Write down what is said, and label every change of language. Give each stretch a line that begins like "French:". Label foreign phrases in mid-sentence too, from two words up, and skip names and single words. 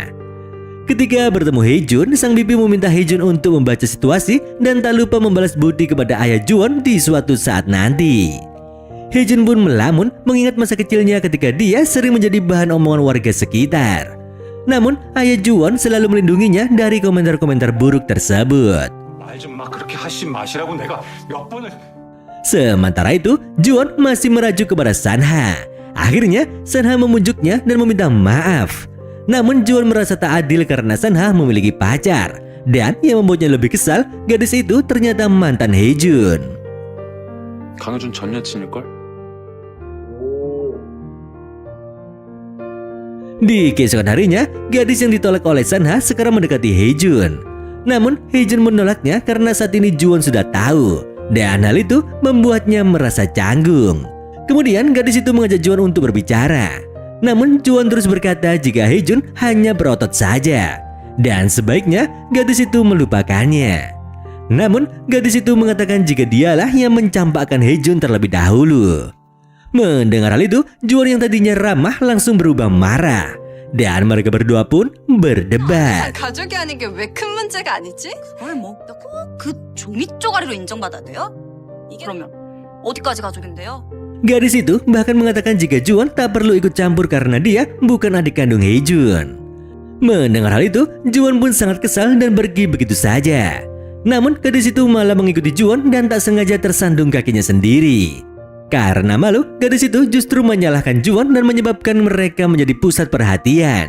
Indonesian: Ketika bertemu Haejun, sang bibi meminta Haejun untuk membaca situasi dan tak lupa membalas budi kepada ayah Juwon di suatu saat nanti. Hejun pun melamun mengingat masa kecilnya ketika dia sering menjadi bahan omongan warga sekitar. Namun ayah Juwon selalu melindunginya dari komentar-komentar buruk tersebut.
Korean: 말 좀 막 그렇게 하지 마시라고 내가 몇 번을.
Indonesian: Sementara itu, Juwon masih merajuk kepada Sanha. Akhirnya, Sanha memujuknya dan meminta maaf. Namun Juwon merasa tak adil karena Sanha memiliki pacar. Dan yang membuatnya lebih kesal, gadis itu ternyata mantan Hejun.
Korean: 강효준 전 여친일걸?
Indonesian: Di keesokan harinya, gadis yang ditolak oleh Sanha sekarang mendekati Hejun. Namun, Hejun menolaknya karena saat ini Juwon sudah tahu. Dan hal itu membuatnya merasa canggung. Kemudian gadis itu mengajak Juwon untuk berbicara. Namun Juwon terus berkata jika Hejun hanya berotot saja. Dan sebaiknya gadis itu melupakannya. Namun gadis itu mengatakan jika dialah yang mencampakkan Hejun terlebih dahulu. Mendengar hal itu, Juwon yang tadinya ramah langsung berubah marah. Dan mereka berdua pun berdebat.
Korean: 가족이 아닌 게 왜 큰 문제가 아니지? 그걸 뭐 그 종이 쪼가리로 인정받아야 돼요? 이게 그러면 어디까지 가족인데요?
Indonesian: Gadis itu bahkan mengatakan jika Juwon tak perlu ikut campur karena dia bukan adik kandung Hejun. Mendengar hal itu, Juwon pun sangat kesal dan pergi begitu saja. Namun gadis itu malah mengikuti Juwon dan tak sengaja tersandung kakinya sendiri. Karena malu, gadis itu justru menyalahkan Juwon dan menyebabkan mereka menjadi pusat perhatian.